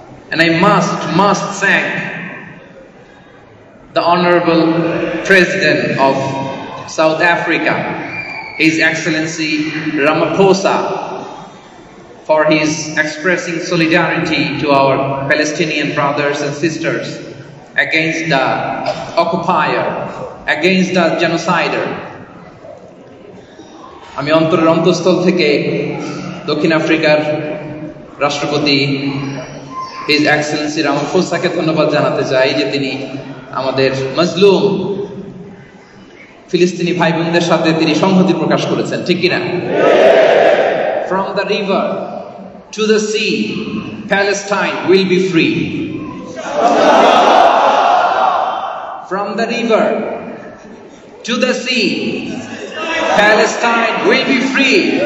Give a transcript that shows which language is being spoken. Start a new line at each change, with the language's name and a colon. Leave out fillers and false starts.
English: And I must thank the Honorable President of South Africa, His Excellency Ramaphosa, for his expressing solidarity to our Palestinian brothers and sisters against the occupier, against the genocider.
Bangla: আমি অন্তরের অন্তঃস্থল থেকে দক্ষিণ আফ্রিকার রাষ্ট্রপতি His Excellency রামাফোসাকে ধন্যবাদ জানাতে চাই যে তিনি আমাদের মাজলুম ফিলিস্তিনি ভাই বোনদের সাথে তিনি সংহতি প্রকাশ করেছেন, ঠিক কিনা?
English: From the river to the sea, Palestine will be free. From the river to the sea, Palestine will be free.